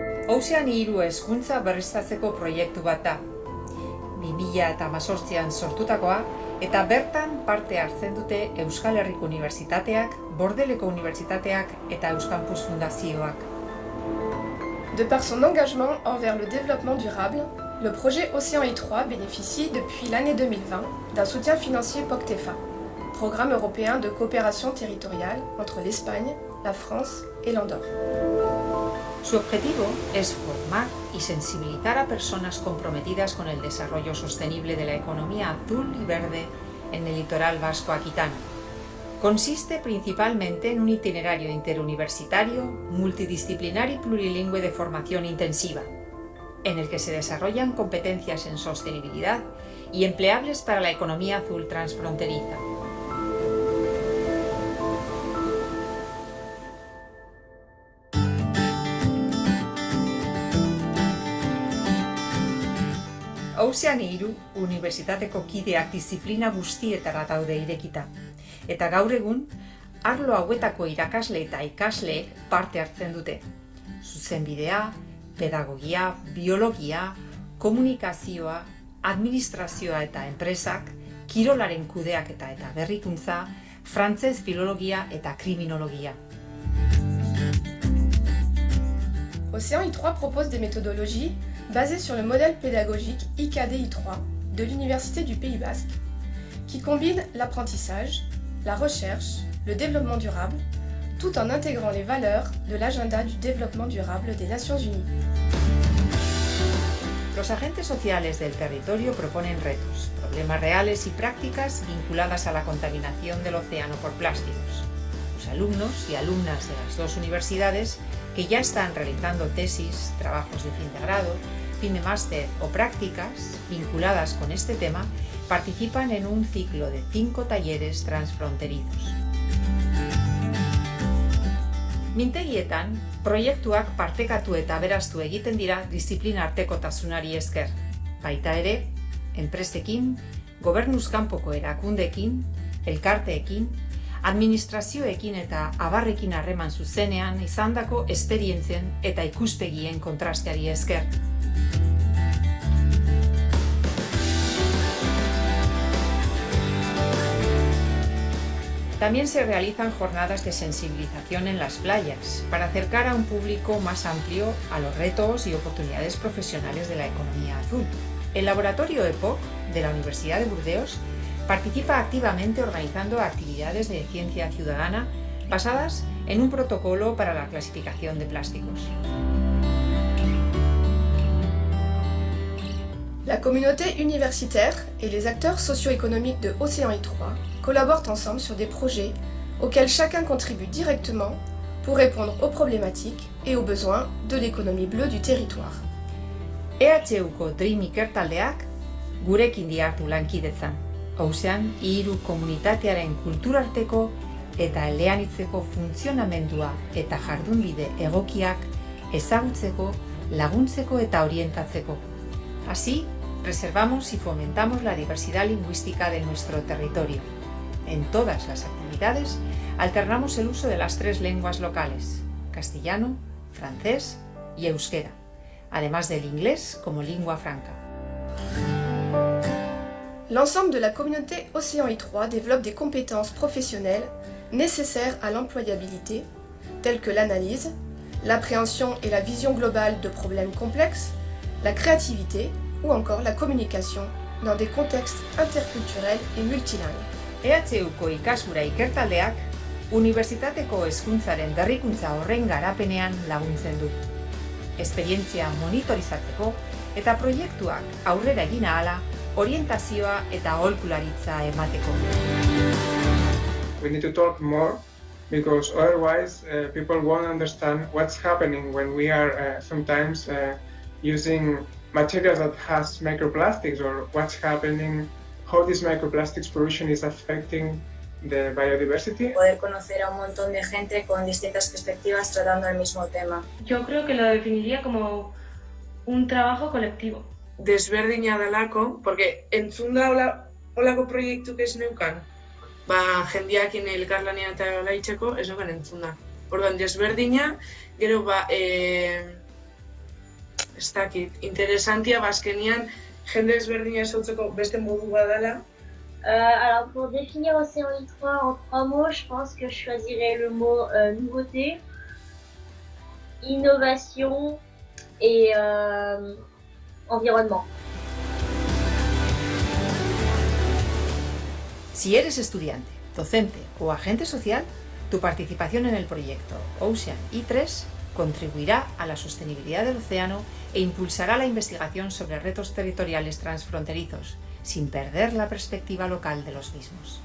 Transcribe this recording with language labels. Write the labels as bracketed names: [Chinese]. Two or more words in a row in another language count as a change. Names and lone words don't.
[Basque] Ozeani 3 hezkuntza berriztatzeko proiektu bat da. 2018an sortutakoa eta bertan parte hartzen dute Euskal Herriko Unibertsitateak, Bordeleko Unibertsitateak eta Euskampus Fundazioak. [French] De par son engagement envers le développement durable, le projet Océan I3 bénéficie depuis l'année 2020 d'un soutien financier POCTEFA, Programme européen de coopération territoriale entre l'Espagne, la France et l'Andorre. [Spanish] Su objetivo es formar y sensibilizar a personas comprometidas con el desarrollo sostenible de la economía azul y verde en el litoral vasco aquitano. Consiste principalmente en un itinerario interuniversitario, multidisciplinar y plurilingüe de formación intensiva, en el que se desarrollan competencias en sostenibilidad y empleables para la economía azul transfronteriza. [Basque] Ozeani 3 unibertsitateko kideak diziplina guztietara daude irekita. Eta gaur egun, arlo hauetako irakasle eta ikasleek parte hartzen dute. Zuzenbidea, pedagogia, biologia, komunikazioa, administrazioa eta enpresak, kirolaren kudeaketa eta berrikuntza, frantzez filologia eta kriminologia. [French] Océan I3 propose des méthodologies basées sur le modèle pédagogique IKD-I3 de l'Université du Pays Basque, qui combine l'apprentissage, la recherche, le développement durable, tout en intégrant les valeurs de l'agenda du développement durable des Nations Unies. [Spanish] Los agentes sociales del territorio proponen retos, problemas reales y prácticas vinculadas a la contaminación del océano por plásticos. Los alumnos y alumnas de las dos universidades que ya están realizando tesis, trabajos de fin de grado, fin de máster o prácticas vinculadas con este tema participan en un ciclo de 5 talleres transfronterizos. [Basque] Mintegietan, proiektuak partekatu eta aberaztu egiten dira diziplina artekotasunari esker. Baita ere, enpresekin, gobernuz kanpoko erakundeekin, elkarteekin, administrazioekin eta abarrekin harreman zuzenean izandako esperientzien eta ikuspegien kontrasteari esker. [Spanish] También se realizan jornadas de sensibilización en las playas para acercar a un público más amplio a los retos y oportunidades profesionales de la economía azul. El laboratorio EPOC de la Universidad de Burdeos participa activamente organizando actividades de ciencia ciudadana basadas en un protocolo para la clasificación de plásticos. [French] La communauté universitaire et les acteurs socio-économiques de Océan I3 collaborent ensemble sur des projets auxquels chacun contribue directement pour répondre aux problématiques et aux besoins de l'économie bleue du territoire. [Basque] EHUko Dream ikertaldeak gurekin dihardu lankidetzan. Ozean, hiru komunitatearen kulturarteko eta eleanitzeko funtzionamendua eta jardunbide egokiak ezagutzeko, laguntzeko eta orientatzeko. [Spanish] Así, preservamos y fomentamos la diversidad lingüística de nuestro territorio. En todas las actividades, alternamos el uso de las 3 lenguas locales, castellano, francés y euskera, además del inglés como lengua franca. [French] L'ensemble de la communauté Océan I3 développe des compétences professionnelles nécessaires à l'employabilité, telles que l'analyse, l'appréhension et la vision globale de problèmes complexes, la créativité ou encore la communication dans des contextes interculturels et multilingues. [Basque] EHUko ikasgura ikertaldeak unibertsitateko hezkuntzaren berrikuntza horren garapenean laguntzen du. Esperientzia monitorizatzeko eta proiektuak aurrera egin ahala orientazioa eta aholkularitza emateko. [English] We need to talk more because otherwise people won't understand what's happening when we are sometimes using materials that has microplastics, or what's happening, how this microplastics pollution is affecting the biodiversity. [Spanish] Poder conocer a un montón de gente con distintas perspectivas tratando el mismo tema. Yo creo que lo definiría como un trabajo colectivo. [Basque] Desberdina delako, porque entzunda olako proiektuk ez neukan, jendeakin elkarlanean eta olaitzeko ez neukan entzunda. Orduan, desberdina, gero ez dakit, interesantia bazkenian jende ezberdina ezagutzeko beste modu badala. [French] Alors pour définir Océan I3 en 3 mots, je pense que je choisirais le mot nouveauté, innovation et environnement. [Spanish] Si eres estudiante, docente o agente social, tu participación en el proyecto Ocean I3 contribuirá a la sostenibilidad del océano e impulsará la investigación sobre retos territoriales transfronterizos, sin perder la perspectiva local de los mismos.